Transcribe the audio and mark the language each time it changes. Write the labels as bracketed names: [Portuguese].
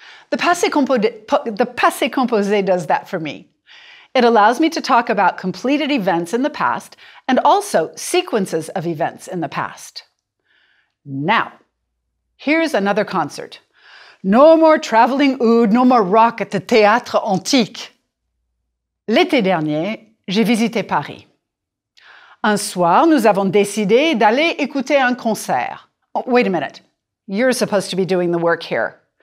[English] The passé composé does that for me. It allows me to talk about completed events in the past and also sequences of events in the past. Now, here's another concert. No more traveling oud, no more rock at the Théâtre Antique. [French] L'été dernier, j'ai visité Paris. Un soir, nous avons décidé d'aller écouter un concert. [English] Oh, wait a minute. You're supposed to be doing the work here.